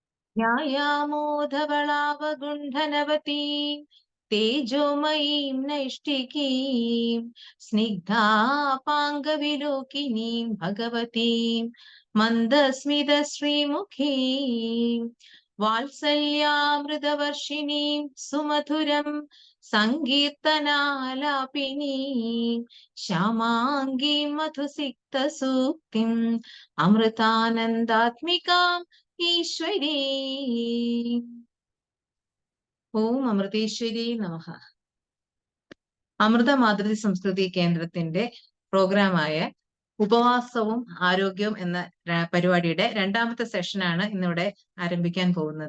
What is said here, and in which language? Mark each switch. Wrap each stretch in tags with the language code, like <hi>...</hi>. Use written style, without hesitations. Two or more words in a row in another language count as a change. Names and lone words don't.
<sa>ध्यायामोधवलावगुण्ठनवतीं तेजोमयीं नैष्टिकीं स्निग्धापाङ्गविलोकिनीं भगवतीं मन्दस्मितश्रीमुखीं वात्सल्यामृतवर्षिणीं सुमधुरं सङ्कीर्तनालापिनीं श्यामाङ्गीं मधुसिक्तसूक्तिम् अमृतानन्दात्मिकाम् ഈശ്വരീ.</sa> <ml>ഓം അമൃതേശ്വരി നമഃ. അമൃത മാതൃ സംസ്കൃതി കേന്ദ്രത്തിന്റെ പ്രോഗ്രാമായ ഉപവാസവും ആരോഗ്യവും എന്ന പരിപാടിയുടെ രണ്ടാമത്തെ സെഷനാണ് ഇന്നിവിടെ ആരംഭിക്കാൻ പോകുന്നത്.</ml>